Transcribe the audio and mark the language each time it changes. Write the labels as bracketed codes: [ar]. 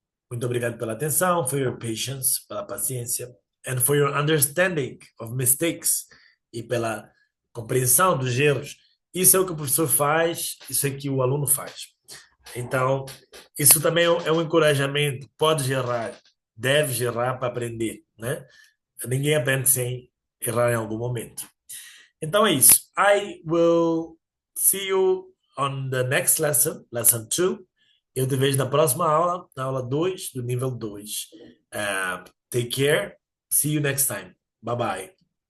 [pt] Muito obrigado pela atenção, [en] for your patience, [pt] pela paciência, [en] and for your understanding of mistakes [pt] e pela compreensão dos erros. Isso é o que o professor faz, isso é que o aluno faz. Então, isso também é um encorajamento. Podes errar, deves errar para aprender, né? Ninguém aprende sem errar em algum momento. Então é isso. [en] I will see you on the next lesson, lesson 2. [pt] Eu te vejo na próxima aula, na aula 2 do nível 2. [en] Take care. See you next time. Bye bye.